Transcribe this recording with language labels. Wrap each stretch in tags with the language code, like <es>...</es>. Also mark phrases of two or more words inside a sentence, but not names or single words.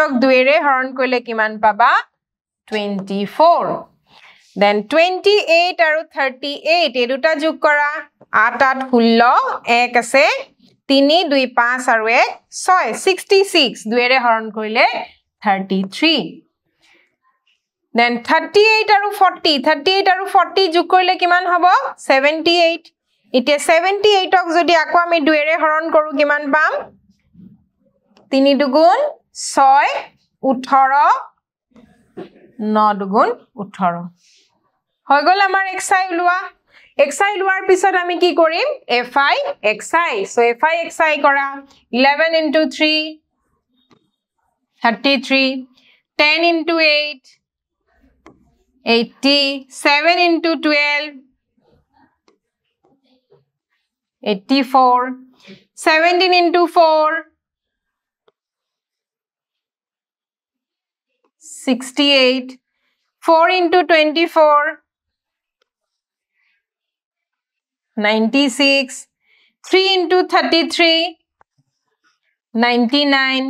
<as>ক 2 ৰে হৰণ কৰিলে কিমান পাবা 24 then 28 আৰু 38 এই দুটা যোগ কৰা 8 8 16 1 আছে 3 2 5 আৰু 1 6 66 2 ৰে হৰণ কৰিলে 33 then 38 আৰু 40 যোগ কৰিলে কিমান হ'ব 78 এতিয়া 78 ক যদি আকো আমি 2 ৰে হৰণ কৰো কিমান পাম 3 দুগুণ 6 18 9 দুগুণ 18 হৈ গল আমাৰ xi উলোৱা xi লোৱাৰ পিছত আমি কি কৰিম fi xi so fi xi কৰা 11 into 3 33 10 into 8 80 7 into 12 84 17 into 4 68 4 into 24 96 3 into 33 99</as>